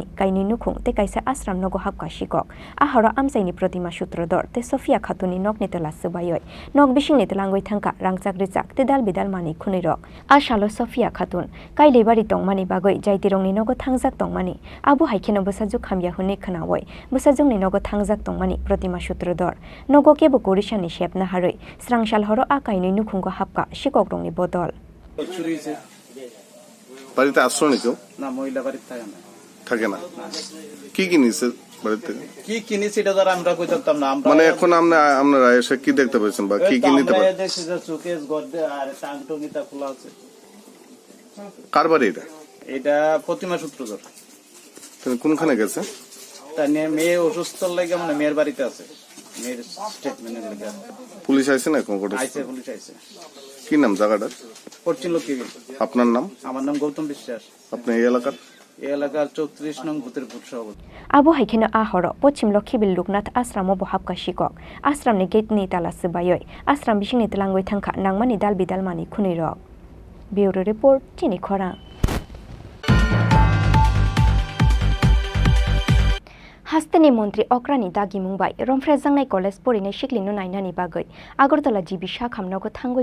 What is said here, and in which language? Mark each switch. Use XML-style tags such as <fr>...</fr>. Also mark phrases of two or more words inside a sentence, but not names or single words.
<trp>kaini nukhung te kaisa ashram no gohapka shikok a horo amsaini protima sutrodor te Sofia Khatuni nokni tela subayoi nok bishingni telangoi thangka rangchak rijak te dal bidal mani khunui rok a shalo Sofia Khatun kai lebari tongmani bagoi jaitirongni nogo thangjak tongmani abo haikeno bosajuk khamya hune khanawoi bosajungni nogo thangjak tongmani protima sutrodor nogo kebo korisani shepna haroi strangshal horo a kainui nukhungo hapka shikok rongni bodol</trp> <bn>বাড়িতে আসছো না কেউ না মহিলা বাড়িতে থাকে না কি কিনেছে বাড়িতে কি কিনেছি এটা ধর আমরা কইতাম না আমরা মানে এখন আপনারা এসে কি দেখতে পাচ্ছেন বা কি কি নিতে পারেন দেখছি যে সুকেস গদ্দে আর টাংটুঙ্গিটা খোলা আছে কার বাড়ি এটা এটা প্রতিমা সূত্রধর তুমি কোনখানে গেছে তাই নিয়ে মেয়ে অসুস্থ লাগে মানে মেয়ের বাড়িতে আছে মেয়ের স্টেটমেন্টের লাগে পুলিশ আইছে না কোন কোটে আইছে পুলিশ আইছে কি নাম জায়গাটার পশ্চিম লক্ষ্মীবিল আপনার নাম আমার নাম গৌতম বিশ্বাস আপনি এই এলাকার 34 নং বুথের বুথ সভাপতি</bn> <trp>Abo haikeno a horo pochim lokhibil luknath asramo bohapka shikok asram ni gate ni tala subayoi asram bishing ni telangoi thangkha nangmani dal bidal mani khunui rok</trp> <en>Bureau Report</en> <trp>Chini Khorang Hasteni Montri Okrani Dagi Mumbai Romfrejangnai College Porine Shiklino Nainani Bagoi Agartala GB Shakhamnogo Thangoi</trp>